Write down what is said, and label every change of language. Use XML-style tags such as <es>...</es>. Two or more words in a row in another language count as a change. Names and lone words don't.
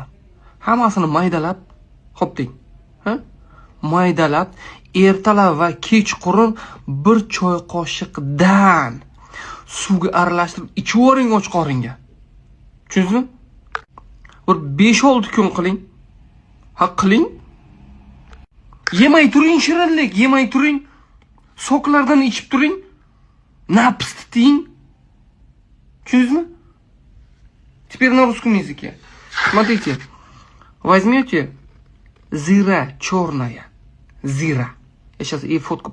<uz>Hammasini maydalab, xo'p deng. Maydalab, ertalab va kechqurun 1 choy qoshiqdan suvga aralashtirib ichivering och qoringa. Tushundingizmi? Bir 5-6 kun qiling. Qiling. Yemay turing shirinlik, yemay turing. Soklardan ichib turing. Nafs tuting. Tushundingizmi?</uz> <ru>Теперь на русском языке. Смотрите. Возьмете зира черная. Зира. Я сейчас и фотку</ru>